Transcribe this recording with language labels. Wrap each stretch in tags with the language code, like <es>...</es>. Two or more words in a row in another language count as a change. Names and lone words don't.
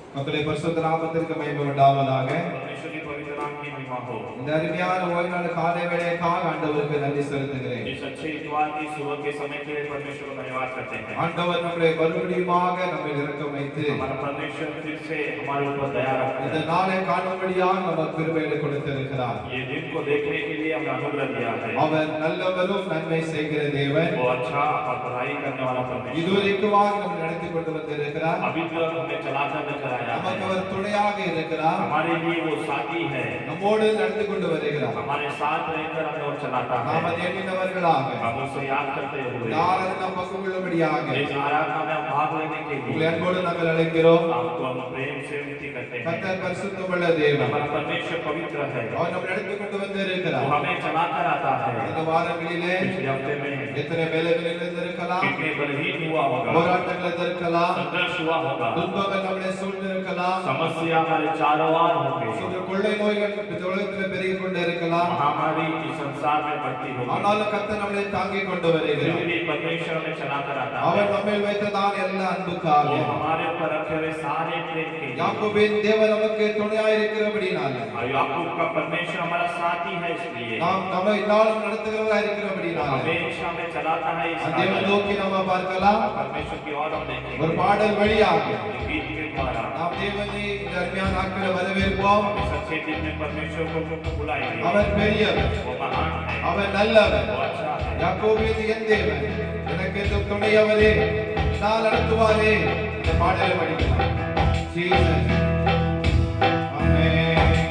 <ta>கர்த்தருடைய பரிசுத்த நாமத்திற்கு மகிமை உண்டாவதாக.</ta> <hi>परमेश्वर की पवित्र नाम की महिमा हो।</hi> <ta>இந்த அருமையான ஓய்வு நாள் காலை வேளைக்காக ஆண்டவருக்கு நன்றி செலுத்துகிறேன்.</ta> <hi>इस अच्छे इतवार की सुबह के समय के लिए परमेश्वर को धन्यवाद करते हैं।</hi> <ta>ஆண்டவர் நம்மை மறுபடியுமாக நம்மை இரக்கம் வைத்து</ta> <hi>हमारा परमेश्वर फिर से हमारे ऊपर दया रखते</hi> <ta>இந்த</ta> <hi>हैं।</hi> <ta>நாளை காணும்படியாக நமக்கு கிருபையை கொடுத்திருக்கிறார்.</ta> <hi>ये दिन को देखने के लिए हमें अनुग्रह दिया है।</hi> <ta>அவர் நல்லவரும் நன்மை செய்கிற தேவன்.</ta> <hi>वो अच्छा और भलाई करने वाला परमेश्वर</hi> <ta>இதுவரைக்குமாக நம்மை நடத்தி கொண்டு வந்திருக்கிறார்.</ta> <hi>अभी तक हमें चलाकर लेकर आया</hi> <ta>நமக்கு</ta> <hi>है।</hi> <ta>அவர் துணையாக இருக்கிறார்.</ta> <hi>हमारे लिए वो साथी है,</hi> <ta>நம்மோடு நடத்தி கொண்டு வருகிறார்.</ta> <hi>हमारे साथ रहकर हमें और चलाता</hi> <ta>நாம்</ta> <hi>है।</hi> <ta>அதை எண்ணினவர்களாக</ta> <hi>हम उसे याद करते हुए</hi> <ta>இந்த ஆராதனை பங்கு கொள்ளும்படியாக</ta> <hi>इस आराधना में हम भाग लेने के</hi> <ta>உங்களை</ta> <hi>लिए</hi> <ta>அன்போடு நாங்கள் அழைக்கிறோம்.</ta> <hi>आपको हम प्रेम से विनती करते हैं।</hi> <ta>கர்த்தர் பரிசுத்தமுள்ள தேவன்.</ta> <hi>हमारा परमेश्वर पवित्र है,</hi> <ta>அவர் நம்மை நடத்தி கொண்டு</ta> <hi>वो</hi> <ta>வந்திருக்கிறார்.</ta> <hi>हमें चलाकर आता है।</hi> <ta>இந்த வாரங்களிலே</ta> <hi>पिछले हफ्ते में</hi> <ta>எத்தனை வேலைகளில் இருந்திருக்கலாம்,</ta> <hi>कितने बलहीन हुआ होगा,</hi> <ta>போராட்டங்கள் இருந்திருக்கலாம்,</ta> <hi>संघर्ष हुआ होगा,</hi> <ta>துன்பங்கள் நம்மளை சூழ்ந்திருக்கலாம்,</ta> <hi>समस्या हमारे चारों ओर होंगे,</hi> <ta>கொள்ளை நோய்கள் இந்த உலகத்தில் பெருகிக் கொண்டு இருக்கலாம்.</ta> <hi>महामारी इस संसार में बढ़ती होगी,</hi> <ta>ஆனாலும் கர்த்தர் நம்மளை தாங்கிக் கொண்டு</ta> <hi>फिर</hi> <ta>வருகிறார்.</ta> <hi>भी परमेश्वर हमें चलाकर आता है।</hi> <ta>அவர் நம்மை வைத்ததான எல்லா அன்புக்காக</ta> <hi>वो हमारे ऊपर रखे हुए सारे प्रेम के लिए।</hi> <ta>யாக்கோபின் தேவன் நமக்கு துணையாய் இருக்கிறபடினால</ta> <hi>और याकूब का परमेश्वर हमारा साथी है, इसलिए</hi> <ta>நாம் நம்மை இந்நாளும் நடத்துகிறவராய் இருக்கிறபடினால</ta> <hi>हमेशा हमें चलाता है। इस</hi> <ta>அந்த தேவனை</ta> <hi>कारण</hi> <ta>நோக்கி நம்ம பார்க்கலாம்.</ta> <hi>परमेश्वर की ओर हम देखेंगे,</hi> <ta>ஒரு பாடல் வழியாக</ta> <hi>गीत के द्वारा</hi> <ta>நாம் தேவனை இந்த அருமையான நாட்களை வரவேற்போம்.</ta> <hi>इस अच्छे दिन में परमेश्वर को बुलाएंगे।</hi> <ta>அவர் பெரியவர்,</ta> <hi>वो महान है,</hi> <ta>அவர் நல்லவர்.</ta> <hi>वो अच्छा है।</hi> <ta>யாக்கோபின் என் தேவன் எனக்கு துணையவரே, நான் நடத்துவாரே. இந்த பாடலை படிக்கலாம். ஜீசஸ் ஆமென்.</ta>